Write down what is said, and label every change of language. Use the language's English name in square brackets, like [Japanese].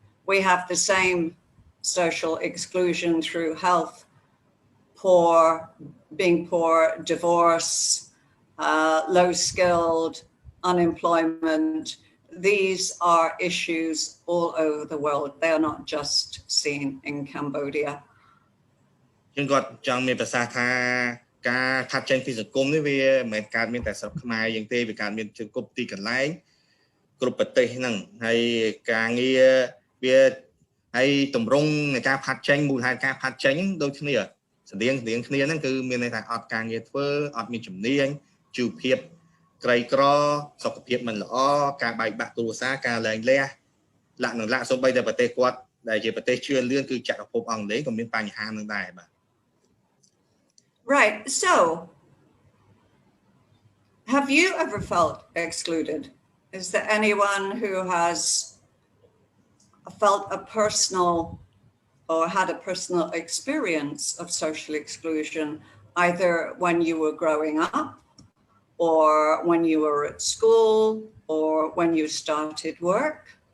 [English] We have the same social exclusion through health, being poor, divorce, low skilled, unemployment. These are issues all over the world. They are not just seen in Cambodia. [Khmer] យើងគាត់ចង់មានប្រសាសន៍ថាការផាត់ចេញពីសង្គមនេះវាមិនមែនកើតមានតែស្រុកខ្មែរយើងទេវាកើតមានជាគ្រប់ទីកន្លែង គ្រប់ប្រទេសហ្នឹងហើយការងារវាហើយតម្រង់នៃការផាត់ចេញមូលហេតុការផាត់ចេញដូចគ្នាស្តៀងគ្នាហ្នឹងគឺមានន័យថាអត់ការងារធ្វើអត់មានជំនាញជីវភាពក្រីក្រសុខភាពមិនល្អការបែកបាក់គ្រួសារការលែងលះលក្ខណៈសូម្បីតែប្រទេសគាត់ដែលជាប្រទេសជឿនលឿនគឺចក្រភពអង់គ្លេសក៏មានបញ្ហានឹងដែរបាទ [English] Right. So have you ever felt excluded? Is there anyone who has felt a personal or had a personal experience of social exclusion, either when you were growing up or when you were at school or when you started work?